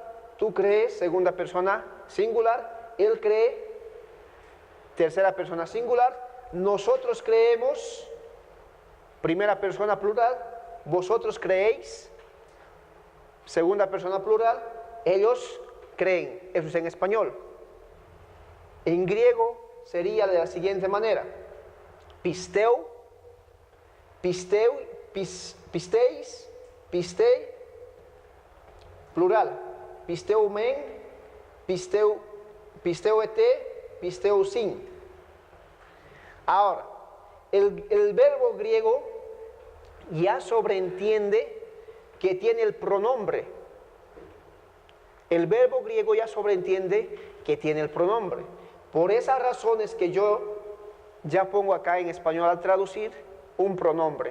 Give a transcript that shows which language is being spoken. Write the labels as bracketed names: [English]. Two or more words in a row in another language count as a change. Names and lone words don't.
[Spanish] Tú crees, segunda persona, singular. Él cree, tercera persona, singular. Nosotros creemos, primera persona, plural. Vosotros creéis, segunda persona, plural. Ellos creen. Eso es en español. En griego sería de la siguiente manera: [Greek] πιστεύ, πιστεύ, πιστεῖς, πιστεῖ, plural. Πιστεύ μεν, πιστεύ ετε, πιστεύ σιν. [Spanish] Ahora, el verbo griego ya sobreentiende que tiene el pronombre. El verbo griego ya sobreentiende que tiene el pronombre. Por esas razones que yo ya pongo acá en español al traducir un pronombre.